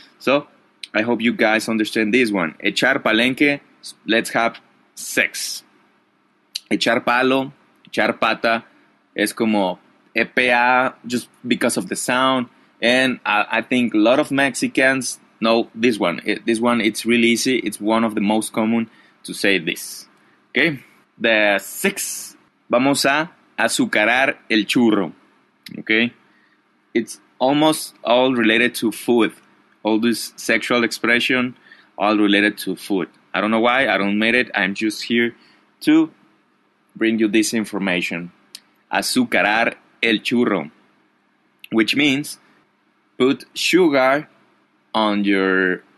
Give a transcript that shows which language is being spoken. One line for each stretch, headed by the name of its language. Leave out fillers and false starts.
English: So I hope you guys understand this one.
Spanish: Echar palenque,
English: let's have sex.
Spanish: Echar palo, echar pata, es como EPA
English: just because of the sound. And I think a lot of Mexicans know this one. It's really easy. It's one of the most common to say this. Okay? The 6,
Spanish: vamos a azucarar el churro.
English: Okay? It's almost all related to food. All this sexual expression, all related to food. I don't know why. I don't made it. I'm just here to bring you this information.
Spanish: Azucarar el churro,
English: which means put sugar on your...